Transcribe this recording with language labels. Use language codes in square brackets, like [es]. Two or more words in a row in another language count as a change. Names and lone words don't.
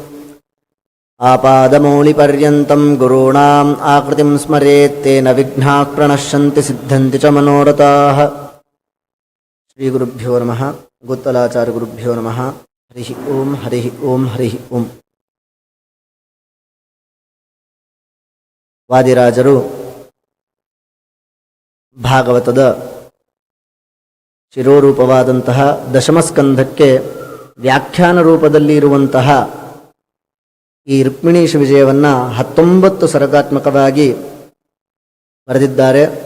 [sa] आपादमौलिपर्यन्तं गुरूणाम् आकृतिं स्मरेत् तेन विघ्नाः प्रणश्यन्ति सिद्धन्ति च मनोरथाः श्रीगुरुभ्यो नमः गुत्तलाचार्यगुरुभ्यो नमः हरिः ओं हरिः ओं हरिः ओं [kn] ವಾದಿರಾಜರು ಭಾಗವತದ ಶಿರೋರೂಪವಾದಂತಹ ದಶಮಸ್ಕಂಧಕ್ಕೆ ವ್ಯಾಖ್ಯಾನ ರೂಪದಲ್ಲಿ ಇರುವಂತಹ ಈ ರುಕ್ಮಿಣೀಶ ವಿಜಯವನ್ನು 19 ಸರ್ಗಾತ್ಮಕವಾಗಿ ಬರೆದಿದ್ದಾರೆ.